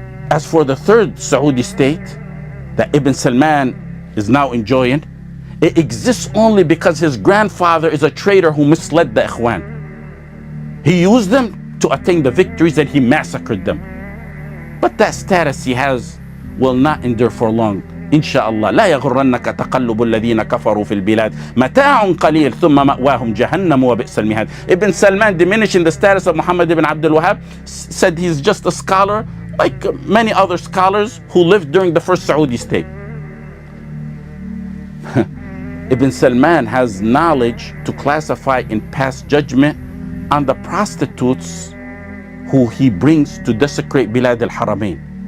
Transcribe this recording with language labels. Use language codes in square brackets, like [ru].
[en] As for the third Saudi state that Ibn Salman is now enjoying, it exists only because his grandfather is a traitor who misled the Ikhwan. He used them to attain the victories and he massacred them. But that status he has will not endure for long. Insha'Allah. [ar] لا يغرنك تقلب الذين كفروا في البلاد متاع قليل ثم مأواهم جهنم وبئس المهاد. [en] Ibn Salman, diminishing the status of Muhammad ibn Abdul Wahhab, said he's just a scholar like many other scholars who lived during the first Saudi state. Ibn Salman has knowledge to classify and pass judgment on the prostitutes who he brings to desecrate Bilad al-Haramain.